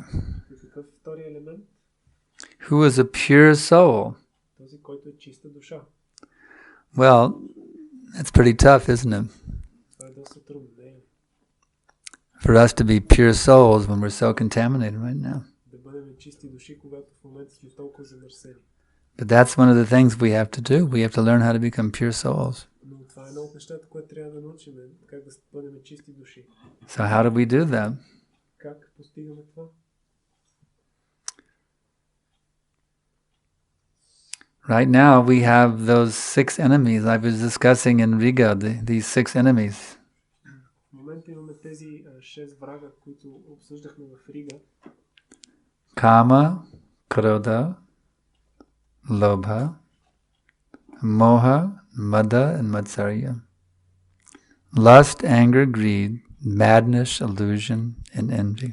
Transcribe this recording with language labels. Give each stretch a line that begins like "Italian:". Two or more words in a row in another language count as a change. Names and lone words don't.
Bulgarian: Какъв втори елемент?
English: Who is a pure soul?
Bulgarian: Този, който е чиста душа.
English: Well, that's pretty tough, isn't it?
Bulgarian: Това е доста трудно, не е?
English: For us to be pure souls when we're so contaminated right now.
Bulgarian: Да бъдем чисти души, когато в момента сме толкова замърсени.
English: But that's one of the things we have to do. We have to learn how to become pure souls.
Bulgarian: Но това е едно от нещата, което трябва да научим, как да бъдем чисти души.
English: So how do we do that?
Bulgarian: Как постигаме това?
English: Right now we have those 6 enemies I was discussing in Riga, these 6 enemies.
Bulgarian: В момента имаме тези 6 врага, които обсъждахме в Рига.
Sanskrit: Kama, Krodha, Lobha, Moha, Mada, and Matsarya.
English: Lust, anger, greed, madness, illusion, and envy.